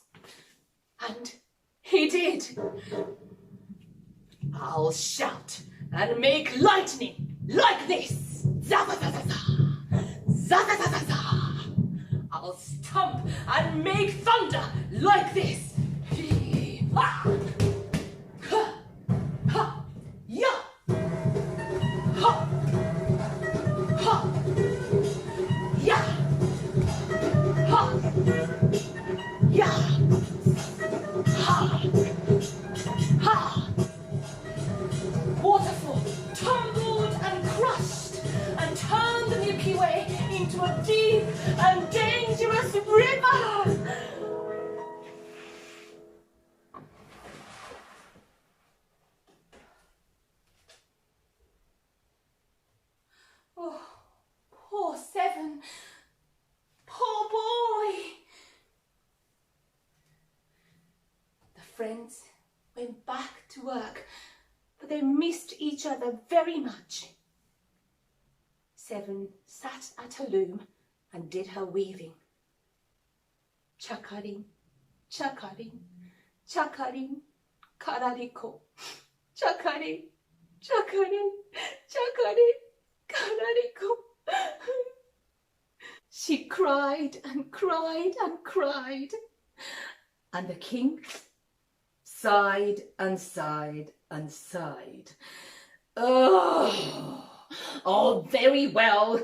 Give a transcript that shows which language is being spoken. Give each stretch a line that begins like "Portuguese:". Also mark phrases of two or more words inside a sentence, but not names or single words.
English: And he did. I'll shout and make lightning like this. Za-za-za-za-za! Za-za-za-za-za! I'll stomp and make thunder like this. Ha! Ha! Ha! Ya! Ha! Ha! Ya! Ha! Ya! Ha! Ha! Waterfall tumbled and crushed and turned the Milky Way into a deep and dangerous river. Oh, poor Seven. Poor boy. The friends went back to work, but they missed each other very much. Seven sat at her loom and did her weaving. Chakarin, chakarin, chakarin, karariko. Chakarin, Chakare, chakare, karariko. She cried and cried and cried. And the king sighed and sighed and sighed. Oh, very well.